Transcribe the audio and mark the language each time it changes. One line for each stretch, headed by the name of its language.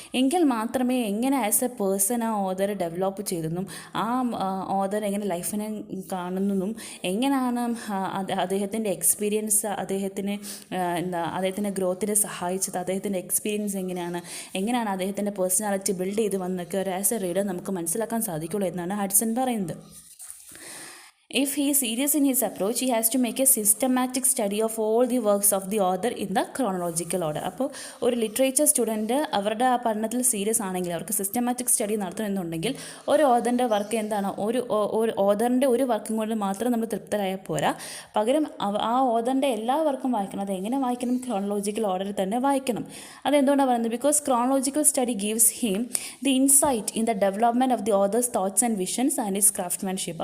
Malayalam: എങ്കിൽ മാത്രമേ എങ്ങനെ ആസ് എ പേഴ്സൺ ആ ഓഥർ ഡെവലപ്പ് ചെയ്തെന്നും ആ ഓഥർ എങ്ങനെ ലൈഫിനെ കാണുന്നതും എങ്ങനെയാണ് അദ്ദേഹത്തിൻ്റെ എക്സ്പീരിയൻസ് അദ്ദേഹത്തിൻ്റെ ഗ്രോത്തിനെ സഹായിച്ചത്, അദ്ദേഹത്തിൻ്റെ എക്സ്പീരിയൻസ് എങ്ങനെയാണ് അദ്ദേഹത്തിൻ്റെ പേഴ്സണാലിറ്റി ബിൽഡ് ചെയ്ത് വന്നൊക്കെ ഒരു ആസ് എ റീഡർ നമുക്ക് മനസ്സിലാക്കാൻ സാധിക്കുള്ളൂ എന്നാണ് ഹഡ്സൺ പറയുന്നത്.
English: If he is serious in his approach, he has to make a systematic study of all the works of the author in the chronological order.
Malayalam: അപ്പോൾ ഒരു literature student അവരുടെ ആ പഠനത്തിൽ സീരിയസ് ആണെങ്കിൽ അവർക്ക് സിസ്റ്റമാറ്റിക് സ്റ്റഡി നടത്തണമെന്നുണ്ടെങ്കിൽ ഒരു ഓഥറിൻ്റെ work ഒരു ഓഥറിൻ്റെ ഒരു വർക്കും കൊണ്ട് മാത്രം നമ്മൾ തൃപ്തരായാൽ പോരാ. പകരം ആ ഓഥറിൻ്റെ എല്ലാ വർക്കും വായിക്കണം. അത് എങ്ങനെ വായിക്കണം? ക്രോണോളജിക്കൽ ഓർഡറിൽ തന്നെ വായിക്കണം. അതെന്തുകൊണ്ടാണ് പറയുന്നത്?
English: Because chronological study gives him the insight in the development of the author's thoughts and visions and his craftsmanship.